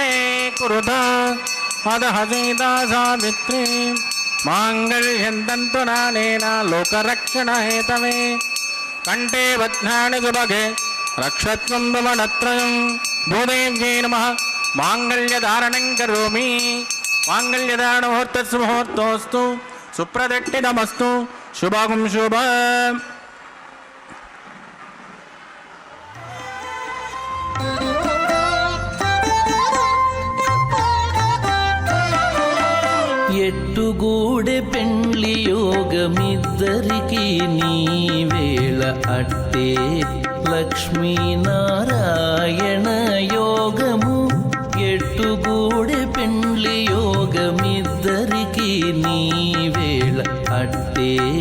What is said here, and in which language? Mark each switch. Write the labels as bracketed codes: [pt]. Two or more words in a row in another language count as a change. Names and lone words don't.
[sa] कुरुत अदः सीता सावित्री माङ्गल्यं तन्तुनानेन लोकरक्षणहेतवे कण्ठे बध्नानि सुभगे रक्षत्वं भुवनत्रयं भूदेव्यै नमः माङ्गल्यधारणं करोमि माङ्गल्यधारणमुहूर्तस्य मुहूर्तोऽस्तु सुप्रदक्षिणमस्तु शुभं शुभम् [te] ఎట్టుగూడె పెండ్లి యోగమిద్దరికి నీ వేళ అట్టే లక్ష్మీనారాయణ యోగము ఎట్టుగూడె పెండ్లి యోగమిద్దరికి నీ వేళ అట్టే